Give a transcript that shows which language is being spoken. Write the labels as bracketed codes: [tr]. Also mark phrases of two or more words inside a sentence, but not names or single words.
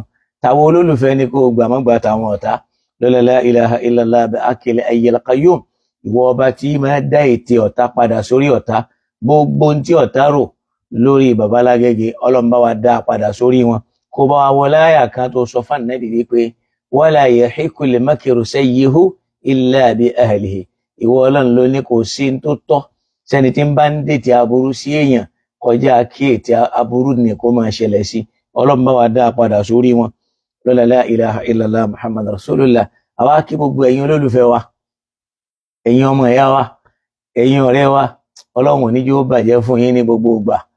[yo] Tàwọn olólùfẹ́ ní kó gbà má gbà tàwọn ọ̀tá. [ar] لا إله إلا الله بي أكيل أيل القيوم. [yo] Ìwọ ọba tí máa dá ètè ọ̀tá padà sórí ọ̀tá. Gbogbo tí ọ̀tá rò lórí bàbá Lágége, Ọlọ́run bá wa dá padà sórí wọn. Kó bá wa wọlé àyà kan tó sọ fún Ànábì wípé [ar] ولا يحيق المكر السيئ إلا بأهله. [yo] Ìwọ Ọlọ́run ló ní kò sí tó tọ́ sẹ́ni tí ń bá ń dètè aburú sí èèyàn kọjá kí ètè aburú ní kó máa ṣẹlẹ̀ sí. Ọlọ́run bá wa dá padà sórí wọn. [ar] لا إله إلا الله محمد رسول الله. [yo] Àwa kí gbogbo ẹ̀yin olólùfẹ́ wa, ẹ̀yin ọmọ ìyá wa, ẹ̀yin ọ̀rẹ́ wa, Ọlọ́run ní jẹ́ ó bàjẹ́ fún yín ní gbogbo ìgbà.